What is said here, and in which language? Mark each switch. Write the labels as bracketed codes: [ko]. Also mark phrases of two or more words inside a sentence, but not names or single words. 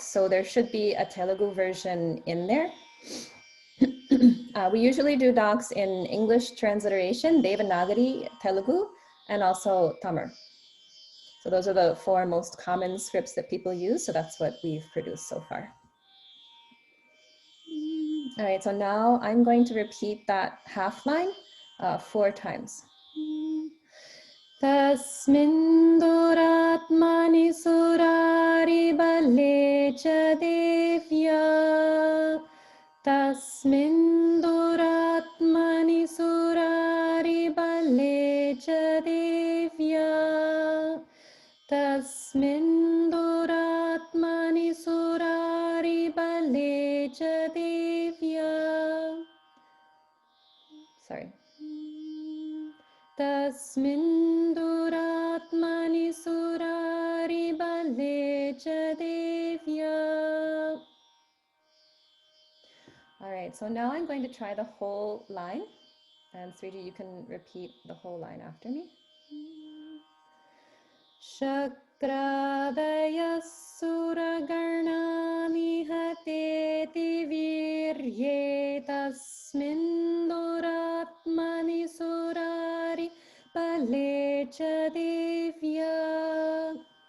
[en] So there should be a Telugu version in there. We usually do docs in English transliteration, Devanagari, Telugu, and also Tamil. So those are the 4 most common scripts that people use. So that's what we've produced so far. All right, so now I'm going to repeat that half line 4 times. [sa] तस्मिन् दुरात्मनि सुरारि बले च देव्या. तस्मिन् दुरात्मनि सुरारि बले च देव्या. तस्मिन् दुरात्मनि सुरारि बले च देव्या. [en] Sorry. [sa] तस्मिन् दुरात्मनि सुरारि बले च देव्या. [en] All right, so now I'm going to try the whole line. And Sriji, you can repeat the whole line after me. [sa] शक्रादय सुरगण निहतेति वीर्ये तस्मिन् दुरात्मनि सुरारि बले च देव्या.